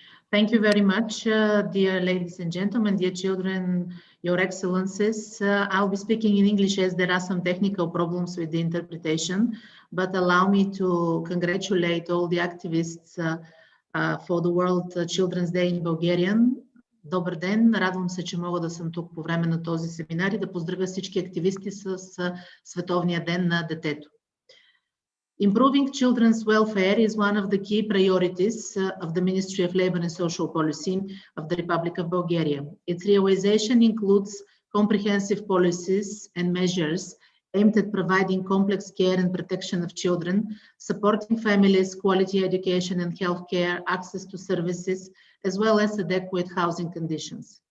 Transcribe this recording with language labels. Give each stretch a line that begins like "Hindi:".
English: Thank you very much, dear ladies and gentlemen, dear children, Your Excellencies. I'll be speaking in English as there are some technical problems with the interpretation, but allow me to congratulate all the activists for the World Children's Day in Bulgarian.
Bulgarian: Добър ден, радвам се, че мога да съм тук по време на този семинар и да поздравя всички активисти с Световния ден на детето.
English: Improving children's welfare is one of the key priorities of the Ministry of Labour and Social Policy of the Republic of Bulgaria. Its realization includes comprehensive policies and measures aimed at providing complex care and protection of children, supporting families, quality education and healthcare, access to services, as well as adequate housing conditions.